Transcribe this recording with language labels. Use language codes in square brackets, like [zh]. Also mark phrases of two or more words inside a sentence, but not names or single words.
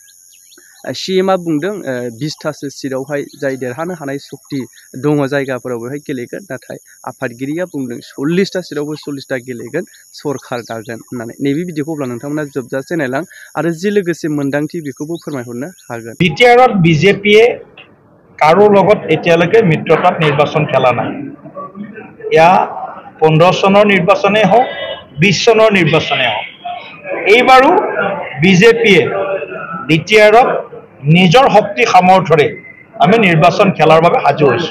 [brx] CMआ बुंदों 20टासो सिटआवहाय जाय देरहानो हानाय शक्ति दङ जायगाफोराव बेवहाय गेलेगोन नाथाय आफादगिरिया बुंदों 40टा सिटआवबो 40टा गेलेगोन सरकार दागोन होननानै नैबे भिडिअखौ अब्ला नोंथांमोना जोबजासे नायलां आरो जि लोगोसे मोन्दांथि बेखौबो फोरमायहरनो हागोन [as] BTRত বিজেপিয়ে কাৰো লগত এতিয়ালৈকে মিত্ৰতাত নিৰ্বাচন খেলা নাই ইয়া 15 চনৰ নিৰ্বাচনে হওক 20 চনৰ নিৰ্বাচনে হওক এইবাৰো বিজেপিয়ে BTRত নিজৰ শক্তি সামৰ্থৰে আমি নিৰ্বাচন খেলাৰ বাবে সাজু হৈছো